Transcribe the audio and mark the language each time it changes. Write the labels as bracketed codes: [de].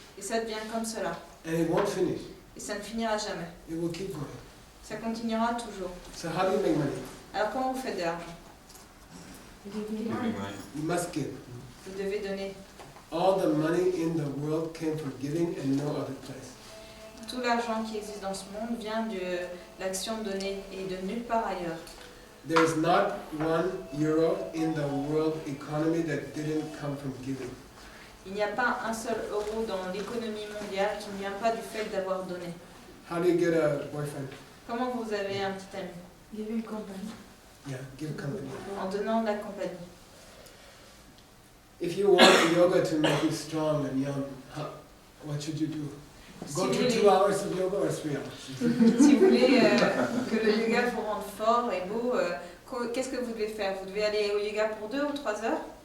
[fr] Et ça devient comme cela. [en] and it won't finish. [fr] Et ça ne finira jamais. [en] It will keep going. [fr] Ça continuera toujours. [en] So how do you make money? [fr] Alors comment vous faites de l'argent? [en] You must give. [fr] Vous devez donner. [en] All the money in the world came from giving and no other place. [fr] Tout l'argent qui existe dans ce monde vient de l'action de donner et de nulle part ailleurs. [en] There is not €1 in the world economy that didn't come from giving. [fr] Il n'y a pas un seul euro dans l'économie mondiale qui ne vient pas du fait d'avoir donné. [en] How do you get a boyfriend? [fr] Comment vous avez un petit ami? [en] Give [fr] une compagnie. [en] Yeah, give company. [fr] En donnant de la compagnie. [en] If you want yoga to make you strong and young, what should you do? Go to 2 hours of yoga or 3 hours? [fr] Si vous voulez que le yoga vous rende fort et beau, qu'est-ce que vous devez faire? Vous devez aller au yoga pour 2 ou 3 heures?